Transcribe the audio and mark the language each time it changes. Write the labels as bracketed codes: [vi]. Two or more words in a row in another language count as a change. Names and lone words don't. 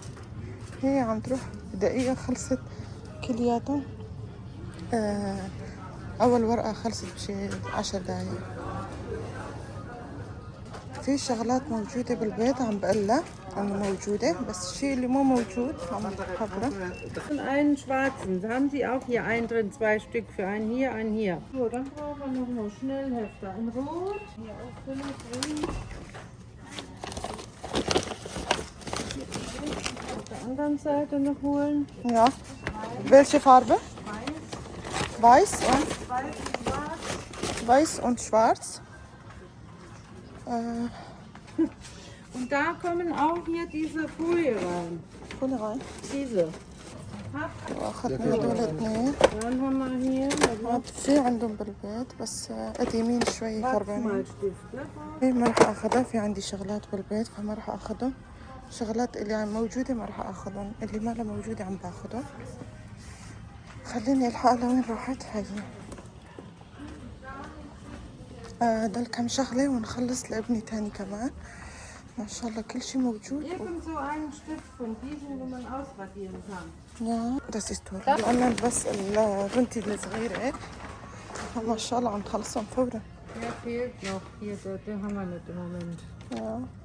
[ar] هي عم تروح بدقيقة خلصت كلياتهم. أول ورقة خلصت بشي 10 دقايق. في شغلات موجودة بالبيت عم بقلها إنه موجودة، بس الشيء اللي مو موجود عم بحضره. [de] Und einen schwarzen. Da haben Sie auch hier einen drin, 2 Stück für einen hier, einen hier. So, dann brauchen wir noch mal Schnellhefter in Rot. Hier auffüllen, grün. Auf der anderen Seite noch holen. Ja. Welche Farbe? Weiß und Weiß und schwarz. Weiß und Schwarz. Und da kommen auch hier diese Folie rein. [ar] كل rein. [de] Diese. [ar] واخذنا هدول اثنين. [de] Dann haben wir hier [ar] هاد في عندهم بالبيت بس قديمين شوي خربانين. [de] Wachsmalstifte. [ar] ما راح اخذها، في عندي شغلات بالبيت فما راح اخذهم. شغلات اللي موجودة ما راح اخذهم، اللي ما لها موجودة عم باخذهم. خليني الحق لوين راحت هاي. دل كم شغلة ونخلص لابني تاني كمان. ما شاء الله كل شي موجود. [de] Irgend so einen Stift von diesen, wo man ausradieren kann. يا das ist toll. [ar] لأن بس بنتي الصغيرة ما شاء الله عم تخلصهم فورا. [de] Der fehlt noch. Hier, den haben wir nicht im Moment. [ar] يا